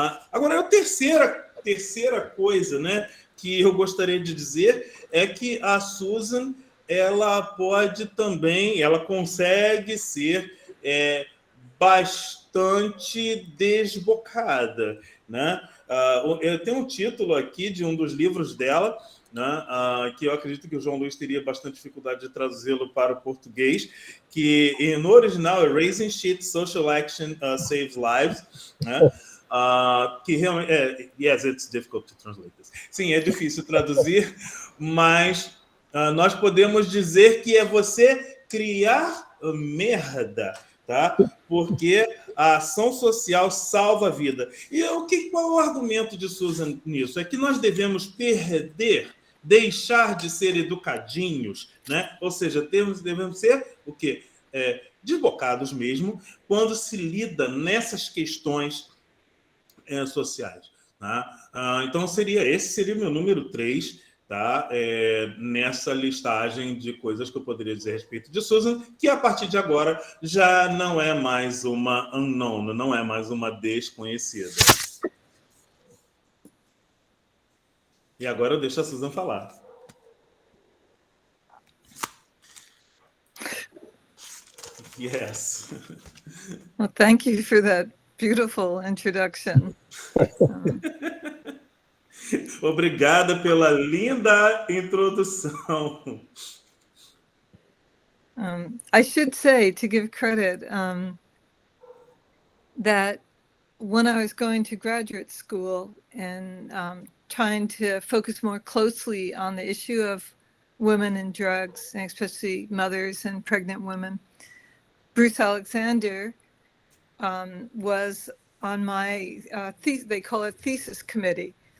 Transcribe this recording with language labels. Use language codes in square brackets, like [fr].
[pt] Agora, a terceira coisa, né, que eu gostaria de dizer é que a Susan, ela pode também, ela consegue ser bastante desbocada, né? Eu tenho um título aqui de um dos livros dela, né, que eu acredito que o João Luiz teria bastante dificuldade de traduzi-lo para o português, que no original é [en] Raising Shit, Social Action Saves Lives, [pt] né? Que realmente [en] yes, it's difficult to translate this. [pt] Sim, é difícil traduzir, mas nós podemos dizer que é você criar merda, tá? Porque a ação social salva a vida. E qual é o argumento de Susan nisso? É que nós devemos deixar de ser educadinhos, né? Ou seja, devemos ser o quê? Desbocados mesmo, quando se lida nessas questões sociais. Tá? Então, esse seria o meu número 3, tá? Nessa listagem de coisas que eu poderia dizer a respeito de Susan, que a partir de agora já não é mais uma unknown, não é mais uma desconhecida. E agora eu deixo a Susan falar. [en] Yes. Well, thank you for that beautiful introduction. [pt] Obrigada pela linda introdução. [en] I should say, to give credit, that when I was going to graduate school and trying to focus more closely on the issue of women and drugs, and especially mothers and pregnant women, Bruce Alexander was on my, they call it thesis committee.